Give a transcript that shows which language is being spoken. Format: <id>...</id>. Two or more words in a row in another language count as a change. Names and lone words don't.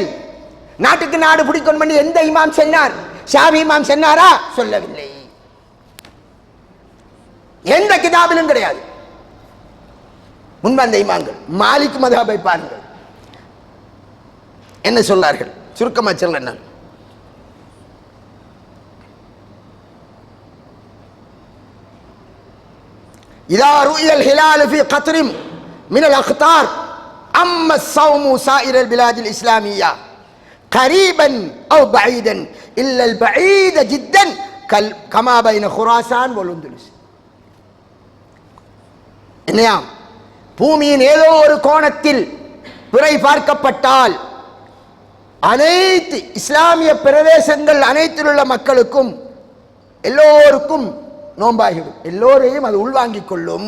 <ta>நாட்டுக்கு நாடு பிடிக்கணும் பண்ணி எந்த இமாம் சொன்னார்? ஷாஃபி இமாம் சொன்னாரா? சொல்லவில்லை. எந்த கிதாபிலும் கிடையாது. முன்வந்த இமாம்கள் மாலிக் மத்ஹபை பாருங்கள் என்ன சொன்னார்கள். சுருக்கமா சொல்ல</ta> <ar>إذا رؤي الهلال في قطر من الأقطار أما الصوم سائر البلاد الإسلامية قريبا أو بعيدا إلا البعيد جدا كما بين خراسان والأندلس.</ar> <ta>என்னையாம் பூமியின் ஏதோ ஒரு கோணத்தில் பிறை பார்க்கப்பட்டால் அனைத்து இஸ்லாமிய பிரதேசங்கள் அனைத்தில் உள்ள மக்களுக்கும் எல்லோருக்கும் நோம்பாகிடும். எல்லோரையும் அது உள்வாங்கிக் கொள்ளும்.</ta>